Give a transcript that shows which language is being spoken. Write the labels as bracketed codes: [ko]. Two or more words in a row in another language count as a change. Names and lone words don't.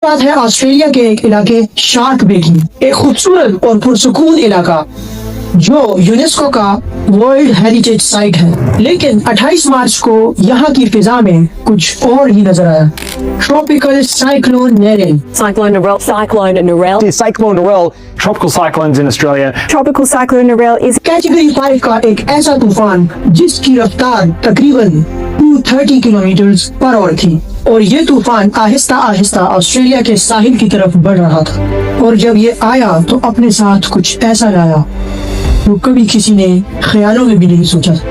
[ur] بات ہے آسٹریلیا کے ایک علاقے شارک بے کی، ایک خوبصورت اور پرسکون علاقہ جو یونیسکو کا [en] World Heritage Site [ur] ہے، لیکن 28 مارچ کو یہاں کی فضا میں کچھ اور ہی نظر آیا۔ [en] Tropical Cyclone Narelle Cyclone Narelle. The Cyclone Narelle, tropical cyclones in Australia. Tropical Cyclone Narelle is [ur] کیٹیگری 5 کا ایک ایسا طوفان جس کی رفتار تقریباً 230 [en] kilometers per hour [ur] تھی، اور یہ طوفان آہستہ آہستہ آسٹریلیا کے ساحل کی طرف بڑھ رہا تھا، اور جب یہ آیا تو اپنے ساتھ کچھ ایسا لایا جو کبھی کسی نے خیالوں میں بھی نہیں سوچا تھا۔